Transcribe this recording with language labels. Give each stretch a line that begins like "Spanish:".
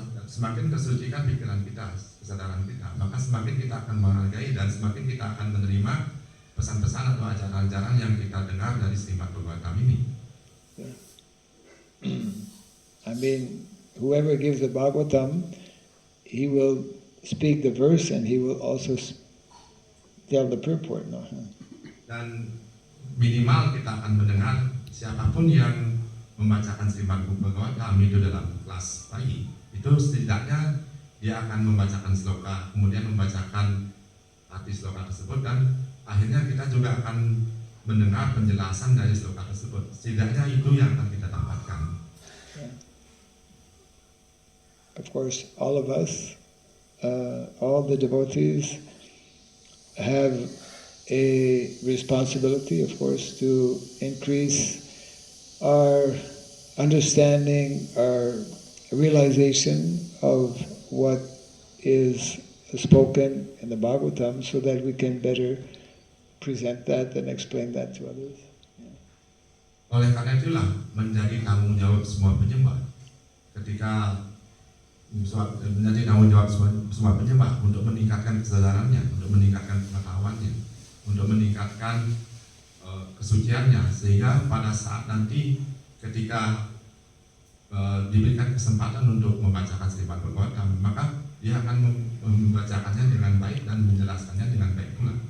Indonesian: Semakin tersucikan pikiran kita, kesadaran kita, maka semakin kita akan menghargai dan semakin kita akan menerima pesan-pesan atau ajaran-ajaran yang kita dengar dari Srimad Bhagavatam ini.
English: Yeah. I mean, whoever gives the Bhagavatam, he will speak the verse and he will also tell the purport. No?
Indonesian: Dan minimal kita akan mendengar siapapun yang membacakan Srimad Bhagavatam itu dalam kelas pagi, itu setidaknya dia akan membacakan sloka, kemudian membacakan arti sloka tersebut, dan akhirnya kita juga akan mendengar penjelasan dari sloka tersebut. Setidaknya itu yang akan kita dapatkan. Yeah.
English: Of course, all of us, all the devotees have a responsibility, of course, to increase our understanding, our realization of what is spoken in the Bhagavatam, so that we can better present that and explain that to others. Yeah.
Indonesian: Oleh karena itulah menjadi tanggung jawab semua penyembah, ketika menjadi tanggung jawab semua penyembah untuk meningkatkan kesadarannya, untuk meningkatkan pengetahuannya, untuk meningkatkan kesuciannya, sehingga pada saat nanti ketika diberikan kesempatan untuk membacakan Srimad Bhagavatam, maka dia akan membacakannya dengan baik dan menjelaskannya dengan baik pula.